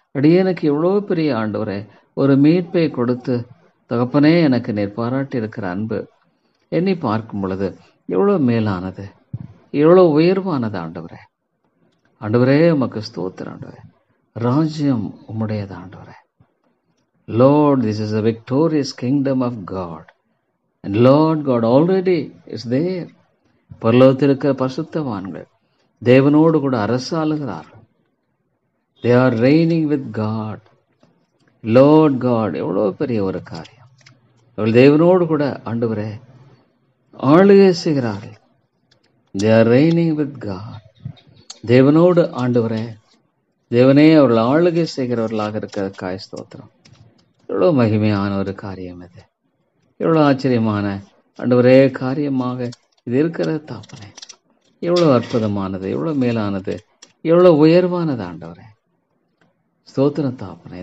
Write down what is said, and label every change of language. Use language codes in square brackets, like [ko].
[ta] அடியேனுக்கு இவ்வளோ பெரிய ஆண்டவரே ஒரு மீட்பை கொடுத்து தகப்பனே எனக்கு நீர் பாராட்டி இருக்கிற அன்பு எண்ணி பார்க்கும் பொழுது எவ்வளோ மேலானது, எவ்வளோ உயர்வானது ஆண்டவரே. ஆண்டவரே உமக்கு ஸ்தோத்திரம் ஆண்டவரே. ராஜ்யம் உம்முடையது ஆண்டவரே. [en] Lord, this is a victorious kingdom of God. And Lord God already is there. [ta] பரலோகத்தில் இருக்கிற பரிசுத்தவான்கள் தேவனோடு கூட அரசாளுகிறார்கள். [en] They are reigning with God. [ta] Lord God, எவ்வளோ பெரிய ஒரு காரியம். அவள் தேவனோடு கூட ஆண்டவரே ஆளுகை செய்கிறார்கள். [en] They are reigning with God. [ta] தேவனோடு ஆண்டவரே, தேவனே அவர்கள் ஆளுகை செய்கிறவர்களாக இருக்கிற ஸ்தோத்திரம். எவ்வளோ மகிமையான ஒரு காரியம் இது, எவ்வளோ ஆச்சரியமான ஆண்டவரே காரியமாக இது இருக்கிற தாப்பனே. எவ்வளோ அற்புதமானது, எவ்வளோ மேலானது, எவ்வளோ உயர்வானது ஆண்டவரே. ஸ்தோத்திரம் தாப்பனே.